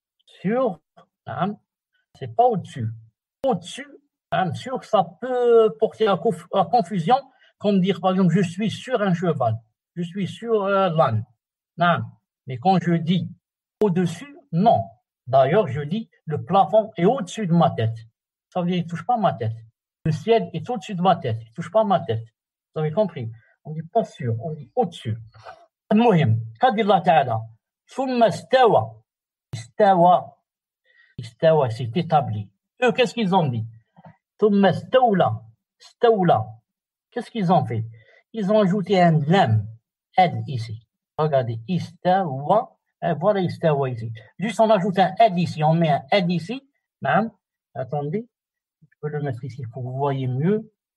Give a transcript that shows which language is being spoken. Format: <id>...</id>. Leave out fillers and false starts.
<fr>Sur, c'est pas au-dessus. Au-dessus, sur, ça peut porter à confusion, comme dire par exemple, je suis sur un cheval, je suis sur l'âne. Mais quand je dis au-dessus, non. D'ailleurs, je dis, le plafond est au-dessus de ma tête. Ça veut dire qu'il ne touche pas ma tête. Le ciel est au-dessus de ma tête, il ne touche pas ma tête. Vous avez compris? On ne dit pas sur, on dit au-dessus.</fr> <ar>المهم قال الله تعالى ثم استوى استوى</ar> <fr>c'est établi. Eux, qu'est-ce qu'ils ont dit?</fr> <ar>ثم استولى.</ar> <fr>Qu'est-ce qu'ils ont fait? Ils ont ajouté un lam, elle ici. Regardez, istawa, voilà istawa ici. Juste on ajoute un elle ici, on met un elle ici. Nam. Attendez, je peux le mettre ici pour que vous voyez mieux.</fr>